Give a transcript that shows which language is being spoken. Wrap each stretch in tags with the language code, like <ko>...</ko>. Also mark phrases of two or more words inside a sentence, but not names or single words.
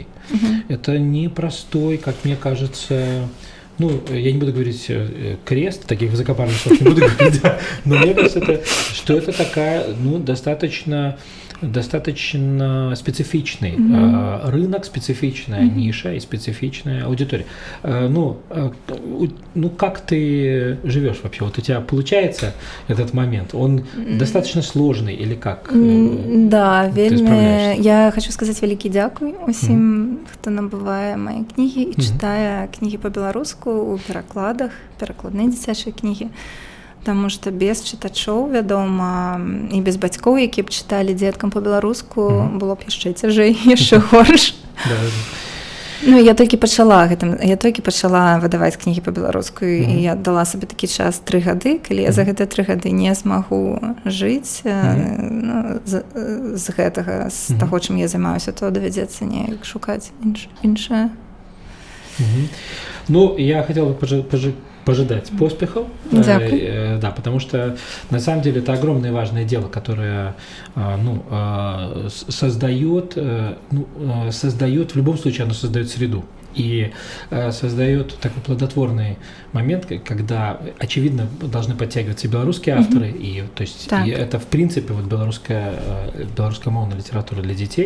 <ru>Это непростой, как мне кажется, ну, я не буду говорить крест, таких высокопарных слов не буду говорить, но мне кажется, что это такая, ну, достаточно специфичный рынок, специфичная ниша и специфичная аудитория. Ну, как ты живешь вообще? Вот у тебя получается этот момент? Он достаточно сложный или как? Да,</ru> <be>вельмі. Я хочу сказаць вялікі дзякуй усім, хто набывае мае кнігі і чытае кнігі па-беларуску у перакладах, перакладныя дзіцячыя кнігі. Таму што без чытачоў, вядома, і без бацькоў, які б чыталі дзеткам па-беларуску, было б яшчэ цяжэй, яшчэ горш. Ну, я толькі пачала выдаваць кнігі па-беларуску, і я дала сабе такі час 3 гады, калі я за гэтыя 3 гады не змагу жыць з гэтага, з таго, чым я займаюся, то давядзецца неяк шукаць іншае.</be> <ru>Ну, я хотел бы пожидать поспехов, да, потому что на самом деле это огромное и важное дело, которое создает, в любом случае оно создает среду и создает такой плодотворный момент, когда, очевидно, должны подтягиваться и белорусские авторы, и, то есть, и это, в принципе, вот белорусскомовная литература для детей.</ru>